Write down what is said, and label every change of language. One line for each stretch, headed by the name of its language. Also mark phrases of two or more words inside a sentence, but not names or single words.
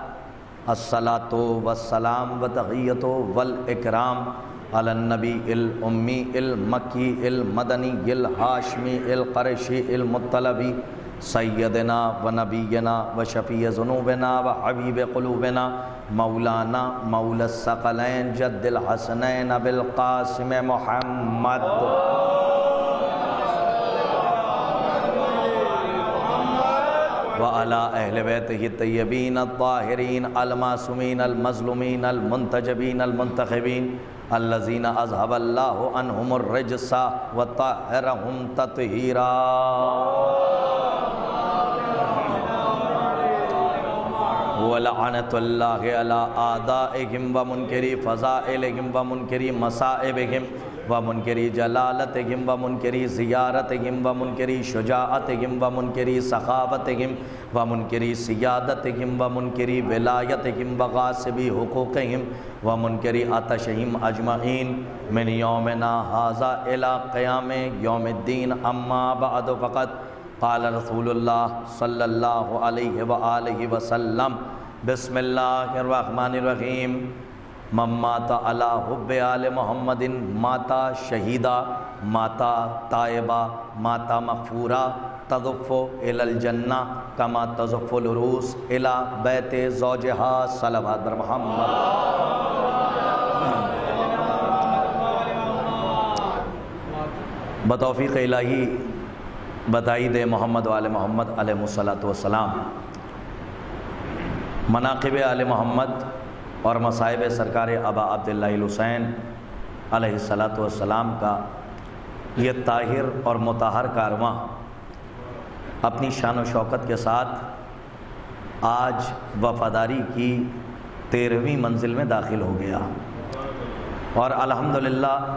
Arabic: الصلاۃ والسلام وتحیۃ والاکرام علی النبی الامی المکی المدنی الہاشمی القرشی المطلبی سیدنا و نبینا و شفیع ذنوبنا و حبیب قلوبنا مولانا مولا الثقلین جد الحسنین ابی القاسم محمد وعلی اہل بیتہ الطیبین الطاہرین المعصومین المظلومین المنتجبین المنتخبین الذین اذھب اللہ عنہم الرجس وطہرہم تطہیرا۔ ولعنۃ اللہ علی اعدائہم ومنکری فضائلہم ومنکری مصائبہم ومنکری جلالتہم ومنکری زیارتہم ومنکری شجاعتہم ومنکری سخاوتہم ومنکری سیادتہم ومنکری ولایتہم وغاصبی حقوقہم ومنکری عطشہم اجمعین من یومنا ھذا الی قیام یوم الدین۔ اما بعد فقط قال رسول اللہ صلی اللہ علیہ وآلہ وسلم بسم اللہ الرحمن الرحیم۔ من مات علی حب آل محمد ماتا شہیدہ ماتا تائبہ ماتا مغفورہ تضف الی الجنہ کما تضف العروس الی بیت زوجہا
Urdu: صلوات بر محمد۔ بتوفیق الہی بتائید محمد و آل محمد
Arabic: علیہ الصلاۃ والسلام
Urdu: مناقب آل محمد اور مصائب سرکار ابا عبداللہ الحسین
Arabic: علیہ الصلاۃ والسلام
Urdu: کا یہ طاہر اور مطہر کارواں اپنی شان و شوکت کے ساتھ آج وفاداری کی 13ویں منزل میں داخل ہو گیا، اور الحمدللہ